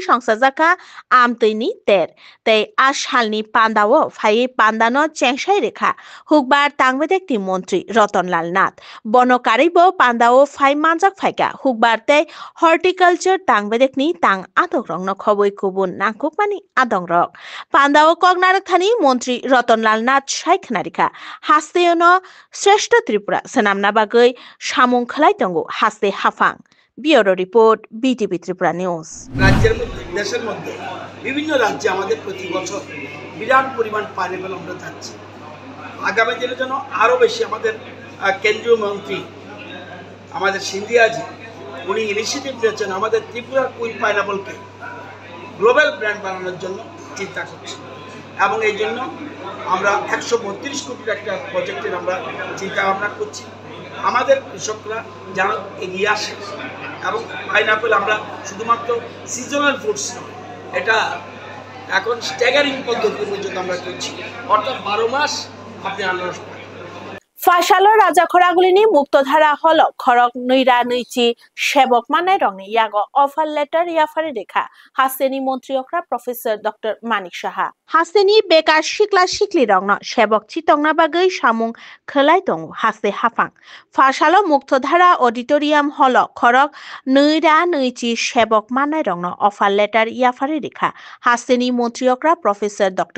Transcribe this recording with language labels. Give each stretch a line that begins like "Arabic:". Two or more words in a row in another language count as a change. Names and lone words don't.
Kok Borok: songsajaka amtuini ter tei ashalni pandao phai pandano chengsai rekha hukbar tangmodekni mantri Ratanlal Nath bonokaribo pandao phai manjak phaika hukbar tei horticulture tangbedekni tang adogrongno khoboi kubun nangkukmani adongrok pandao kognarak thani mantri Ratanlal Nath saikhnarika hasteyono Shrestha Tripura senamna bagoi samung khlai tongo haste hafang Bureau Report BTV Tripura News
Bangla: রাজ্যের মধ্যে দেশের মধ্যে বিভিন্ন রাজ্যে আমাদের প্রতি বছর বিরাট পরিমাণ পাইনাপেল আমরা যাচ্ছি আগামী দিনের জন্য আরো বেশি আমাদের কেন্দ্রীয় মন্ত্রী আমাদের সিন্ধিয়াজি উনি ইনিশিয়েটিভ নিয়েছেন আমাদের ত্রিপুরার
English: Queen pineapple global brand
Bangla: বানানোর জন্য চিন্তা করছি এবং এই জন্য আমরা 132 কোটির একটা প্রজেক্টের আমরা চিন্তা ভাবনা করছি আমাদের কৃষকরা যেন এগিয়ে আসে এবং পাইনাপেল আমরা শুধুমাত্র
English: seasonal fruits
Bangla: নয় এটা এখন স্ট্যাগারিং পদ্ধতি পর্যন্ত আমরা করছি অর্থাৎ 12 মাস আপনি আনারস পাবেন
Kok Borok: Fashalo Rajakhoragulini muktodhara holo khorok nuira nuichi sebok manai rongni yago
English: offer letter
Kok Borok: yafari rekha Hasteni Montriokra Professor Dr. Manik Saha Hasteni bekar shikla shikli rongno sebok chitongna bagoi samung khlai tong haste hafang Fashalo muktodhara auditorium holo khorok nuira nuichi sebok manai rongno
English: offer letter
Kok Borok: yafari rekha Hasteni Montriokra Professor Dr.